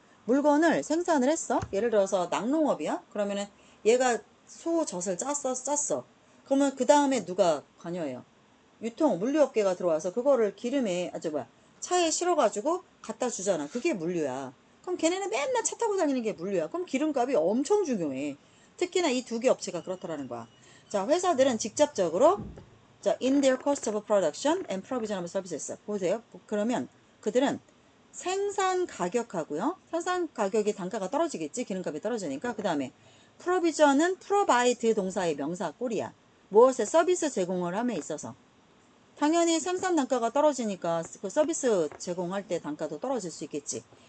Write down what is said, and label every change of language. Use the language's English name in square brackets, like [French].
[Korean] 물건을 생산을 했어. 예를 들어서 낙농업이야. 그러면은 얘가 소젖을 짰어. 그러면 그 다음에 누가 관여해요? 유통, 물류업계가 들어와서 그거를 기름에, 차에 실어가지고 갖다 주잖아. 그게 물류야. 그럼 걔네는 맨날 차 타고 다니는 게 물류야. 그럼 기름값이 엄청 중요해. 특히나 이 두 개 업체가 그렇다라는 거야. 자, 회사들은 직접적으로, 자, [English] in their cost of production and provision of services. [Korean] 보세요. 그러면 그들은 생산 가격하고요. 생산 가격이 단가가 떨어지겠지. 기름값이 떨어지니까. 그 다음에 provision은 provide 동사의 명사 꼴이야. 무엇에 서비스 제공을 함에 있어서. 당연히 생산 단가가 떨어지니까 그 서비스 제공할 때 단가도 떨어질 수 있겠지.